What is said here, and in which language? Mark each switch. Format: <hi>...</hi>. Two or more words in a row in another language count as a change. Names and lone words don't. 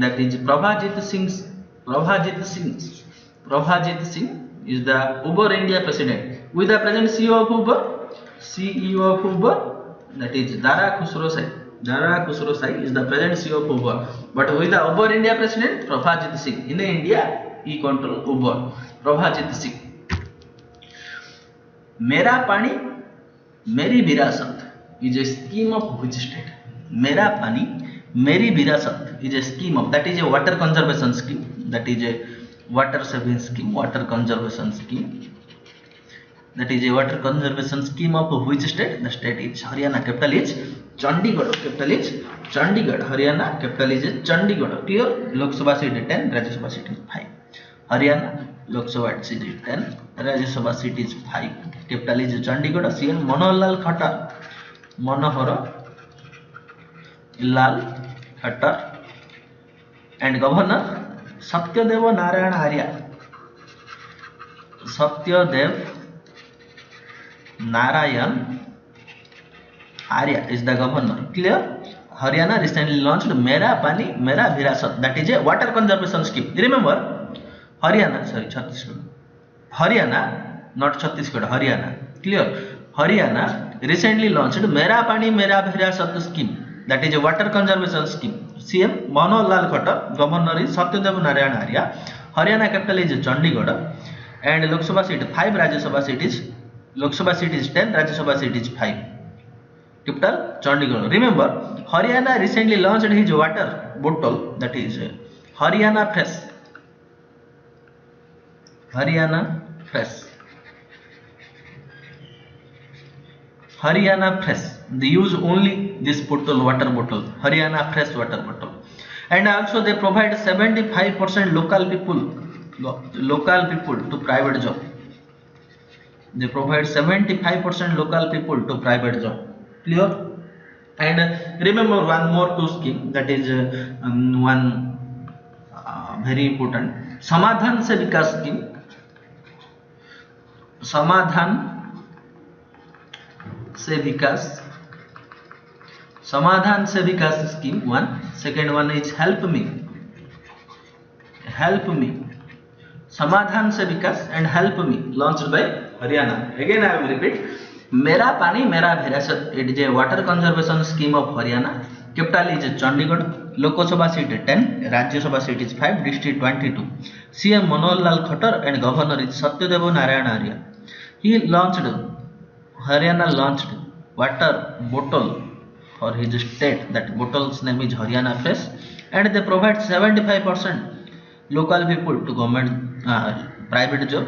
<en>That is Prabhajit Singh. Prabhajit Singh. Prabhajit Singh is the Uber India president. Who is the present CEO of Uber? CEO of Uber. That is Dara Khosrowshahi. Dara Khosrowshahi is the present CEO of Uber. But who is the Uber India president? Prabhajit Singh. In India, he controls Uber. Prabhajit Singh. Mera Pani, Meri Virasat is a scheme of which state? Mera Pani, Meri Virasat is a scheme of, that is a water conservation scheme. That is a water saving scheme, water conservation scheme. That is a water conservation scheme of which state? The state is Haryana. Capital is Chandigarh. Capital is Chandigarh. Haryana. Capital is Chandigarh. Clear? Lok Sabha seat is 10, Rajya Sabha seat is 5. Haryana. Lok Sabha seat is 10, Rajya Sabha seat is 5. Capital is Chandigarh. CM Manohar Khattar. Manohar Lal Khattar. And Governor Satyadev Narayan Arya. Satyadev Narayan Arya is the governor. Clear? Haryana recently launched Mera Pani Mera Virasat. That is a water conservation scheme. Remember, Haryana, sorry, Chhattisgarh. Haryana, not Chhattisgarh, Haryana. Clear? Haryana recently launched Mera Pani Mera Virasat scheme. That is a water conservation scheme. CM Manohar Lal Khattar. Governor is Satyadev Narayan Arya. Haryana capital is Chandigarh. And Lok Sabha seat 5, Rajya Sabha seat is Lok Sabha seat is 10, Rajya Sabha seat is 5. Capital Chandigarh. Remember, Haryana recently launched his water bottle, that is Haryana Fresh. Haryana Fresh. Haryana Fresh. They use only this bottle, water bottle, Haryana Fresh water bottle. And also they provide 75% local people to private job. They provide 75% local people to private job. Clear? And remember one more two scheme, that is one very important Samadhan se Vikas scheme. Samadhan se Vikas. Samadhan se Vikas scheme one. Second one is Help Me. Help Me. Samadhan se Vikas and Help Me, launched by Haryana. Again I will repeat. Mera Pani Mera Virasat. It is a water conservation scheme of Haryana. Capital is Chandigarh. Lok Sabha seat 10, Rajya Sabha seat is 5, district 22. CM Manohar Lal Khattar and Governor is Satyadev Narayan Arya. Haryana launched water bottle for his state. That bottle's name is Haryana Fresh. And they provide 75% local people to government private job.</en>